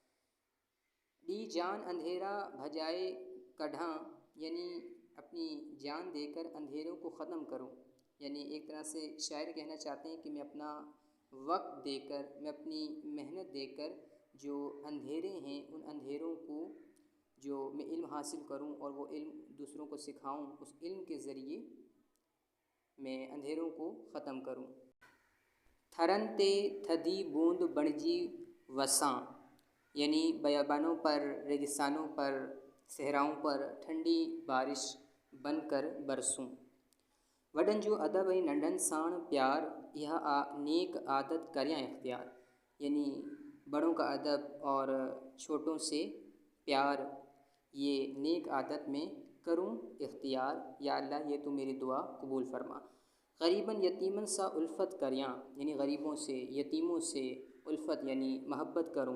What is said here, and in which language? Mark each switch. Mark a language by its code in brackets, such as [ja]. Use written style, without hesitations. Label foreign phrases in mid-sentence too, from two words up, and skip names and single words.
[sd] ڈی جان اندھیرا بھجائے کڈھاں، [ur] یعنی اپنی جان دے کر اندھیروں کو ختم کروں، یعنی ایک طرح سے شاعر کہنا چاہتے ہیں کہ میں اپنا وقت دے کر، میں اپنی محنت دے کر جو اندھیرے ہیں ان اندھیروں کو جو میں علم حاصل کروں اور وہ علم دوسروں کو سکھاؤں، اس علم کے ذریعے میں اندھیروں کو ختم کروں۔ [sd] تھرن تے تھدی بوند بڻجی وساں، [ur] یعنی بیابانوں پر، ریگستانوں پر، صحراؤں پر ٹھنڈی بارش بن کر برسوں۔ [sd] وڈن جو ادب ائیں ننढن ساڻ پیار، اها نیک عادت کریاں اختیار، [ur] یعنی بڑوں کا ادب اور چھوٹوں سے پیار یہ نیک عادت میں کروں اختیار، یا اللہ یہ تو میری دعا قبول فرما۔ [sd] غریباً یتیمن سا الفت کریاں، [ur] یعنی غریبوں سے، یتیموں سے الفت یعنی محبت کروں۔